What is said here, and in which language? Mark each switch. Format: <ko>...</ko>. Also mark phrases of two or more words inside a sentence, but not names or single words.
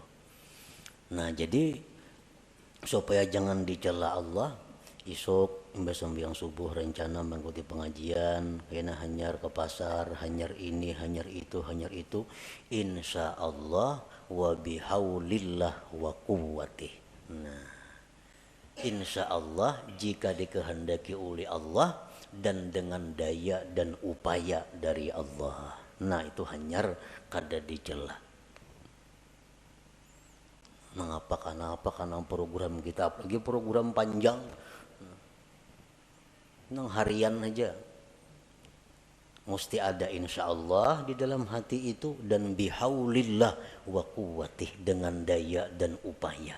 <bjn>Nah jadi supaya jangan dicela Allah, isok sembahyang subuh rencana mengikuti pengajian, kena hanyar ke pasar, hanyar ini, hanyar itu,</bjn> <ar>إن شاء الله وبحول الله وقوته.</ar> <id>Nah,</id> <ar>إن شاء الله</ar> <id>jika dikehendaki oleh Allah dan dengan daya dan upaya dari Allah.</id> <bjn>Nah itu hanyar kada dicela. Mengapa karena program kita, apalagi program panjang, nang harian aja, mesti ada</bjn> <ar>إن شاء الله</ar> <bjn>di dalam hati itu dan</bjn> <ar>بحول الله وقوته</ar> <id>dengan daya dan upaya.</id>